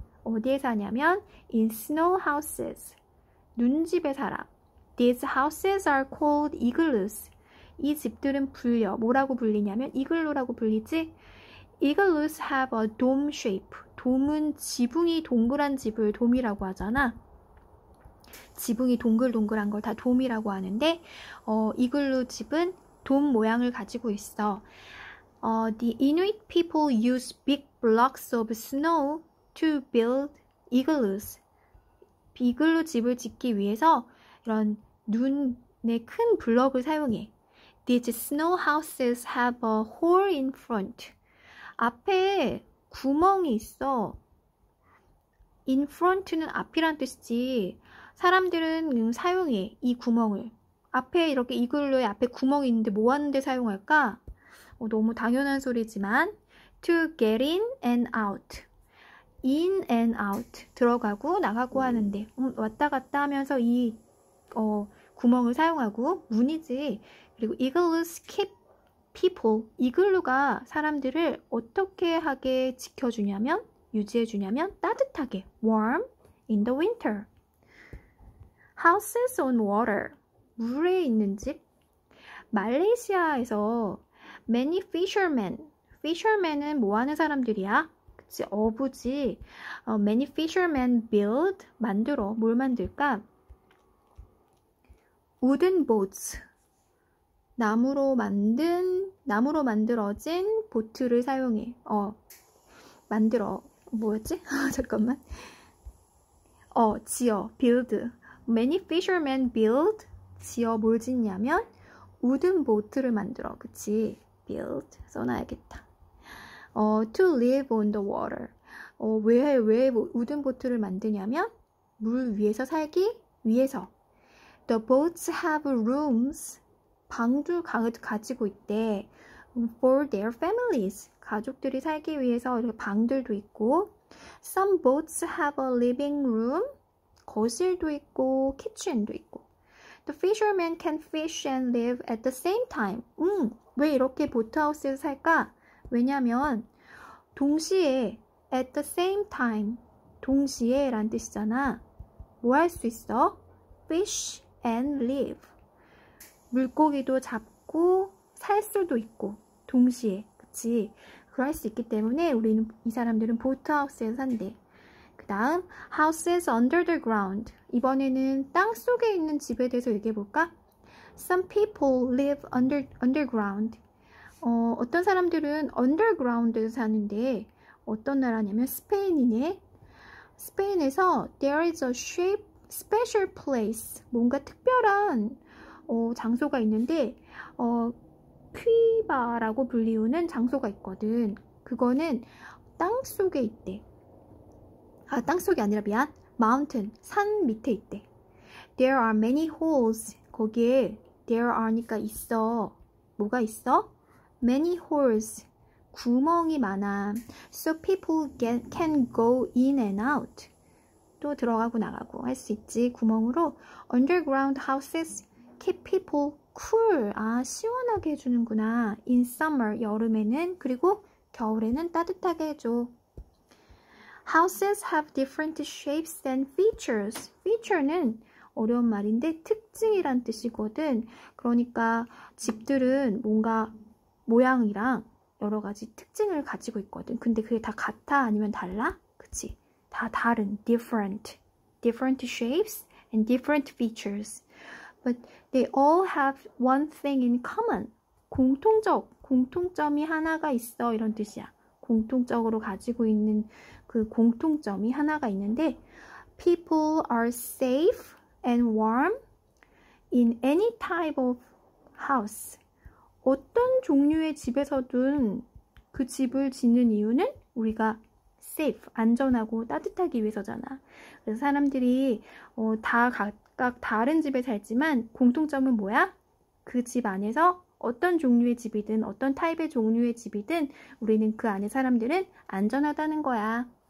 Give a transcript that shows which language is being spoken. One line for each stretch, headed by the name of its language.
Korean: 어디에 사냐면
English: in snow houses.
Korean: 눈집에 살아.
English: These houses are called igloos.
Korean: 이 집들은 뭐라고 불리냐면 이글루라고 불리지?
English: Igloos have a dome shape.
Korean: 돔은 지붕이 동그란 집을 돔이라고 하잖아. 지붕이 동글동글한 걸 다 돔이라고 하는데 이글루 집은 돔 모양을 가지고 있어.
English: The Inuit people use big blocks of snow to build igloos.
Korean: 이글루 집을 짓기 위해서 이런 눈의 큰 블럭을 사용해.
English: These snow houses have a hole in front.
Korean: 앞에 구멍이 있어. In front는 앞이란 뜻이지. 사람들은 사용해, 이 구멍을. 앞에 이렇게 이글루에 앞에 구멍이 있는데 뭐 하는데 사용할까? 너무 당연한 소리지만
English: to get in and out. in and out
Korean: 들어가고 나가고 하는데 왔다 갔다 하면서 이 구멍을 사용하고 문이지. 그리고
English: igloos keep people
Korean: 이글루가 사람들을 어떻게 하게 지켜주냐면 유지해주냐면 따뜻하게
English: warm in the winter. houses on water
Korean: 물에 있는 집. 말레이시아에서
English: many fishermen
Korean: 은 뭐 하는 사람들이야? 그치, 어부지.
English: many fishermen build
Korean: 만들어. 뭘 만들까?
English: wooden boats
Korean: 나무로 만들어진 보트를 사용해. 만들어. 뭐였지? 잠깐만. 지어. build.
English: many fishermen build.
Korean: 지어 뭘 짓냐면 wooden boat를 만들어. 그치?
English: build.
Korean: 써놔야겠다.
English: to live on the water.
Korean: 왜 wooden boat를 만드냐면 물 위에서 살기 위해서.
English: The boats have rooms.
Korean: 방도 가지고 있대.
English: For their families.
Korean: 가족들이 살기 위해서 이렇게 방들도 있고.
English: Some boats have a living room.
Korean: 거실도 있고, kitchen도 있고.
English: The fishermen can fish and live at the same time.
Korean: 왜 이렇게 보트하우스에서 살까? 왜냐면 동시에
English: at the same time.
Korean: 동시에 라는 뜻이잖아. 뭐 할 수 있어?
English: fish and live.
Korean: 물고기도 잡고 살 수도 있고 동시에. 그치? 그럴 수 있기 때문에 이 사람들은 보트하우스에서 산대. 그 다음
English: houses under the ground.
Korean: 이번에는 땅 속에 있는 집에 대해서 얘기해볼까?
English: Some people live underground.
Korean: 어떤 사람들은 underground에서 사는데 어떤 나라냐면 스페인이네.
English: 스페인에서 there is a special place.
Korean: 뭔가 특별한 장소가 있는데 퀴바라고 불리우는 장소가 있거든. 그거는 땅 속에 있대. 땅 속이 아니라 미안.
English: mountain,
Korean: 산 밑에 있대.
English: There are many holes.
Korean: 거기에 there are니까 있어. 뭐가 있어?
English: Many holes.
Korean: 구멍이 많아.
English: So people can go in and out.
Korean: 또 들어가고 나가고 할 수 있지. 구멍으로.
English: Underground houses keep people cool.
Korean: 시원하게 해주는구나.
English: In summer,
Korean: 여름에는. 그리고 겨울에는 따뜻하게 해줘.
English: Houses have different shapes and features.
Korean: feature는 어려운 말인데 특징이란 뜻이거든. 그러니까 집들은 뭔가 모양이랑 여러 가지 특징을 가지고 있거든. 근데 그게 다 같아? 아니면 달라? 그치? 다 다른.
English: different shapes and different features. But they all have one thing in common.
Korean: 공통점이 하나가 있어. 이런 뜻이야. 공통적으로 가지고 있는 그 공통점이 하나가 있는데
English: people are safe and warm in any type of house.
Korean: 어떤 종류의 집에서든 그 집을 짓는 이유는 우리가 safe, 안전하고 따뜻하기 위해서잖아. 그래서 사람들이 다 각각 다른 집에 살지만 공통점은 뭐야? 그 집 안에서 어떤 종류의 집이든 어떤 타입의 종류의 집이든 우리는 그 안에 사람들은 안전하다는 거야.